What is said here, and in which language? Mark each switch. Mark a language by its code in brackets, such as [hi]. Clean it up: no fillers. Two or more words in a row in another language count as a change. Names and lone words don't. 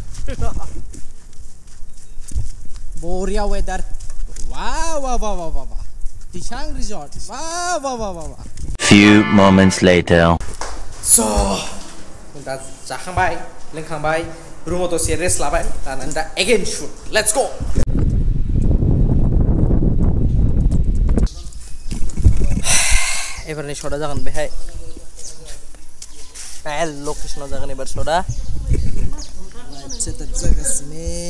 [en] बरिया वेदार वाव वाव वाव वाव दिसां रिजर्ट वाव वाव वाव वाव few moments later [brx] so दा जाखांबाय लोंखांबाय रुमाव दसे रेस्ट लाबाय दाना दा [en] again shoot let's go [brx] एबारनि शटआ जागोन बेहाय बेहाय लकेशनाव जागोन एबार शटआ सेटआप जागासिनो